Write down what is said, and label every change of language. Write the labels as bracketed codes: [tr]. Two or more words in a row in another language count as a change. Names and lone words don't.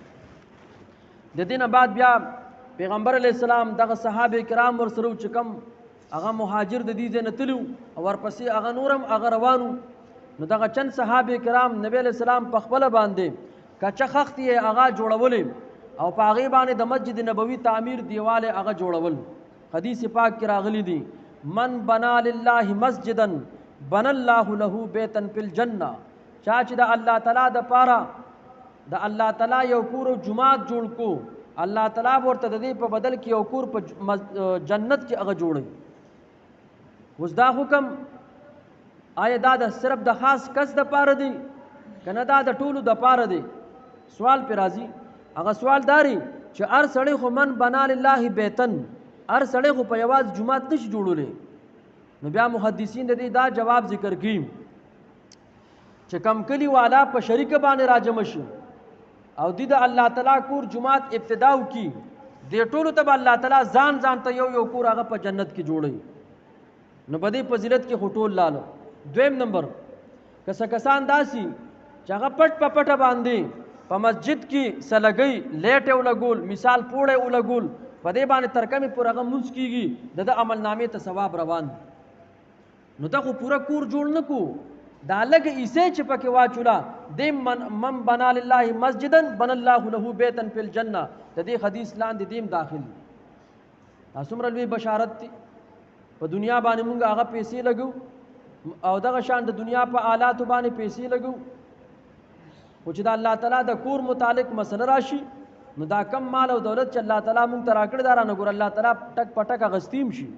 [ps] د دینه بعد بیا پیغمبر علیه السلام دغه صحابه کرام ورسره چې کوم هغه مهاجر د دې ځای نه تلو او ورپسې هغه نورم هغه روانو، نو دغه چند صحابه کرام نبی علیه السلام په خپله باندې کچه خښت یې هغه جوړولې او په هغې باندې د مسجد نبوي تعمیر دیوال یې هغه جوړول. حدیث پاک کې راغلی دي [ar] من بنا لله مسجدا بنا الله له بیتا فی الجنه، [ps] چا چې د الله تعالی د پاره د الله تعالی یو کور جماعت جوړ کو، الله تعالی ورته د دې په بدل کې یو کور په جنت کې هغه جوړي. اوس دا حکم آیا دا د صرف د خاص کس د پاره دی کنه دا د ټولو د پاره دی؟ سوال پې راځي. هغه سوال داری چې هر سړی خو [ar] من بنا لله بیتن، [ps] هر سړی خو په یوازې جومات نشي جوړولی. نو بیا محدثین د دې دا جواب ذکر کړي چې کم کلي والا په شریکه باندې راجمع شي او د الله تعالی کور جماعت ابتدا وکړي، دې ټولو ته به الله تعالی ځان ځان ته یو کور هغه په جنت کې جوړوي. نو په دې فضیلت کې خو ټول لاله. دویم نمبر که کسان داسي چې هغه پټ په پټه باندې په مسجد کې سلګۍ لیټې ولګول، مثال پوړې ولګول، په دې باندې تر کومې پورې هغه مونځ کېږي د عمل نامې ته ثواب روان. نو دا خو پوره کور جوړ نه کو، دا لږ ایسې چې پکې واچولا دې [ar] من بنا لله مسجدا بنا الله له بیتا فی الجنه، [ps] د دې حدیث لاندې دیم داخل. دا څومره لوی بشارت دی. په دنیا باندې مونږ هغه پیسې لګو او دغه شان د دنیا په آلاتو باندې پیسې لګو، خو چې د الله تعالی د کور متعلق مسله راشي نو دا کم مال او دولت چې الله تعالی مونږ ته راکړی دا رانه ګور الله تعالی ټک په ټک اغستیم شي.